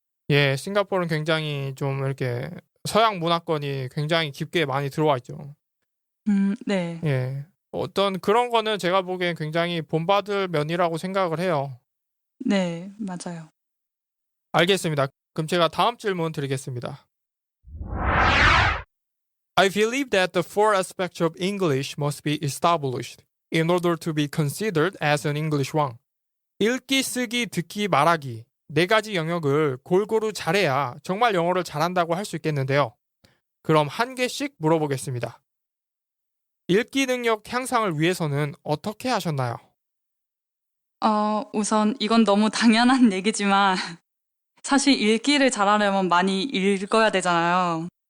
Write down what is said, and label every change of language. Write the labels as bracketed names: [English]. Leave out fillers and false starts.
[Korean] 예, 싱가포르는 굉장히 좀 이렇게 서양 문화권이 굉장히 깊게 많이 들어와 있죠. 네. 예. 어떤 그런 거는 제가 보기엔 굉장히 본받을 면이라고 생각을 해요. 네, 맞아요. 알겠습니다. 그럼 제가 다음 질문 드리겠습니다. [English] I believe that the four aspects of English must be established in order to be considered as an English one. [Korean] 읽기, 쓰기, 듣기, 말하기. 4가지 영역을 골고루 잘해야 정말 영어를 잘한다고 할 수 있겠는데요. 그럼 한 개씩 물어보겠습니다. 읽기 능력 향상을 위해서는 어떻게 하셨나요? 우선 이건 너무 당연한 얘기지만 사실 읽기를 잘하려면 많이 읽어야 되잖아요.